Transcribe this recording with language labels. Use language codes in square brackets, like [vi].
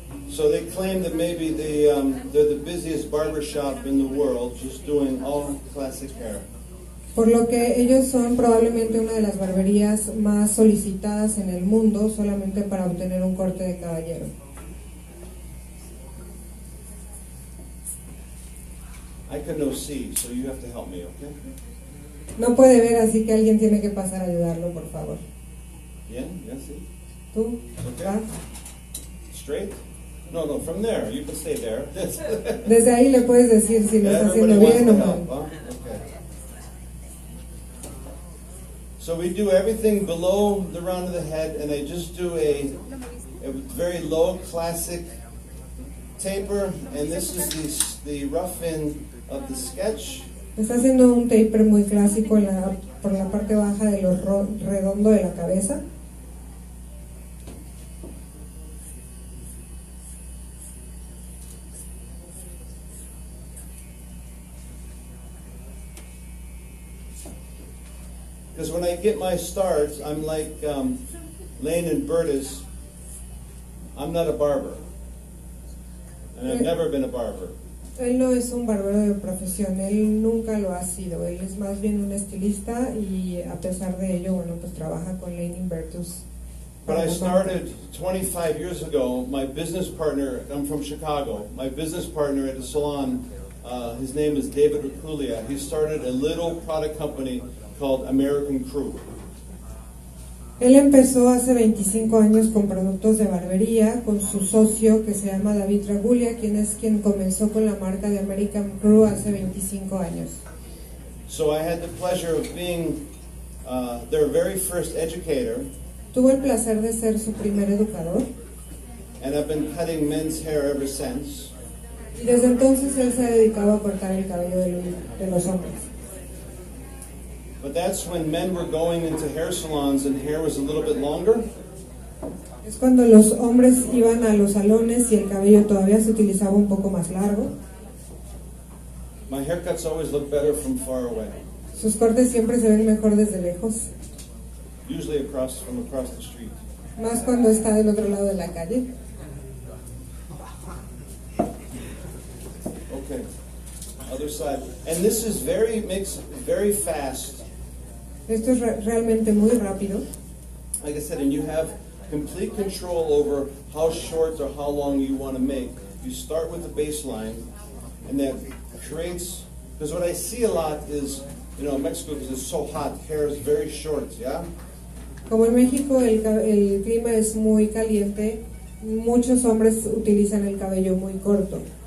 [en] So they claim that maybe they're the busiest barbershop in the world, just doing all classic hair. [es] Por lo que ellos son probablemente una de las barberías más solicitadas en el mundo solamente para obtener un corte de caballero. [en] I can no see, so you have to help me, okay? [es] No puede ver, así que alguien tiene que pasar a ayudarlo, por favor. Bien, [en] yeah, see? [es] ¿Tú? [en] Okay. [es] ¿Va? [en] Straight? No, from there. You can stay there. [es] Desde ahí le puedes decir si lo está haciendo [en] Everybody wants [es] bien [en] to [es] o [en] help, [es] mal. [en] huh? Okay. So we do everything below the round of the head, and I just do a very low classic taper, and this is the rough end of the sketch. [es] Está haciendo un taper muy clásico por la parte baja de lo redondo de la cabeza. [en] Because when I get my starts, I'm like Lane and Bertus. I'm not a barber. And I've never been a barber. [es] Él no es un barbero de profesión, él nunca lo ha sido, él es más bien un estilista y a pesar de ello, bueno, pues trabaja con Lane Bertus. [en] But I started 25 years ago, my business partner, I'm from Chicago, my business partner at the salon, his name is David Rakulia. He started a little product company called American Crew. [es] Él empezó hace 25 años con productos de barbería con su socio que se llama David Ragulia, quien comenzó con la marca de American Crew hace 25 años. [en] So I had the pleasure of being their very first educator. [es] Tuvo el placer de ser su primer educador. [en] And I've been cutting men's hair ever since. [es] Y desde entonces él se ha dedicado a cortar el cabello de los hombres. [en] But that's when men were going into hair salons and hair was a little bit longer. [es] Es cuando los hombres iban a los salones y el cabello todavía se utilizaba un poco más largo. [en] My haircuts always look better from far away. [es] Sus cortes siempre se ven mejor desde lejos. [en] Usually from across the street. [es] Más cuando está del otro lado de la calle. [en] Okay. Other side. And this is makes very fast. [es] Esto es realmente muy rápido. [en] Like I said, and you have complete control over how short or how long you want to make. You start with the baseline, and that creates, because what I see a lot is, in Mexico, because it's so hot, hair is very short, yeah? [es] Como en México el clima es muy caliente, muchos hombres utilizan el cabello muy corto.